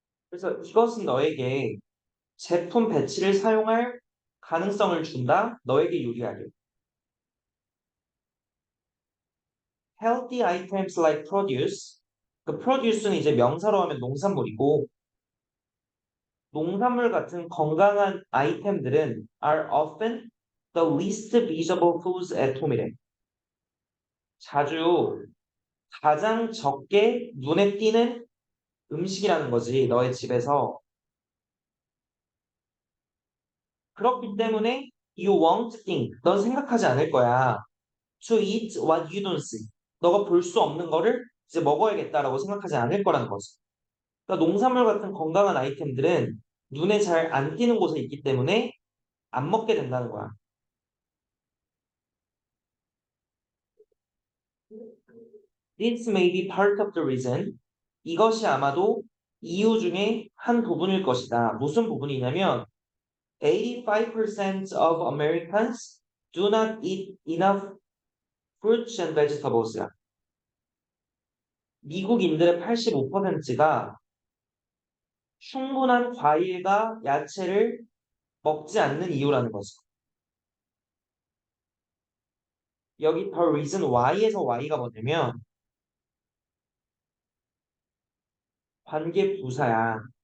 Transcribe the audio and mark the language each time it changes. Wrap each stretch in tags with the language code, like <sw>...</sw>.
<ko>그래서 이것은 너에게 제품 배치를 사용할 가능성을 준다. 너에게 유리하게.</ko> <en>Healthy items like produce.</en> <ko>그 produce는 이제 명사로 하면 농산물이고 농산물 같은 건강한 아이템들은</ko> <en>are often the least visible foods at home</en> <ko>이래. 자주 가장 적게 눈에 띄는 음식이라는 거지. 너의 집에서. 그렇기 때문에</ko> <en>you won't think.</en> <ko>넌 생각하지 않을 거야.</ko> <en>To eat what you don't see.</en> <ko>너가 볼 수 없는 거를 이제 먹어야겠다라고 생각하지 않을 거라는 거지. 그러니까 농산물 같은 건강한 아이템들은 눈에 잘 안 띄는 곳에 있기 때문에 안 먹게 된다는 거야.</ko> <en>This may be part of the reason.</en> <ko>이것이 아마도 이유 중에 한 부분일 것이다. 무슨 부분이냐면</ko> <en>85% of Americans do not eat enough fruits and vegetables야.</en> <ko>미국인들의 85%가 충분한 과일과 야채를 먹지 않는 이유라는 거죠. 여기</ko> <en>the reason why</en> <ko>에서 why가 뭐냐면 관계 부사야.</ko>